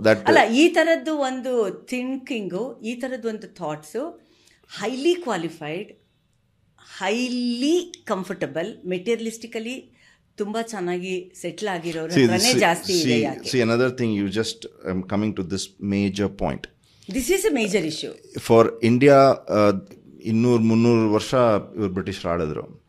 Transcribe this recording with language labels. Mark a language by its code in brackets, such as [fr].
[kn] ಅಲ್ಲ, ಈ ಥರದ್ದು ಒಂದು ಥಿಂಕಿಂಗು, ಈ ಥರದ್ದು ಒಂದು thoughts [en] highly qualified, highly comfortable, materialistically [kn] ತುಂಬಾ ಚೆನ್ನಾಗಿ ಸೆಟ್ಲ್ ಆಗಿರೋರೇ ಜಾಸ್ತಿ ಇದೆ. [en] See, another thing, you just coming to this major point. This is a major issue. For India, [kn] 200-300 ವರ್ಷ ಇವರು ಬ್ರಿಟಿಷರು ಆಳಿದ್ರು.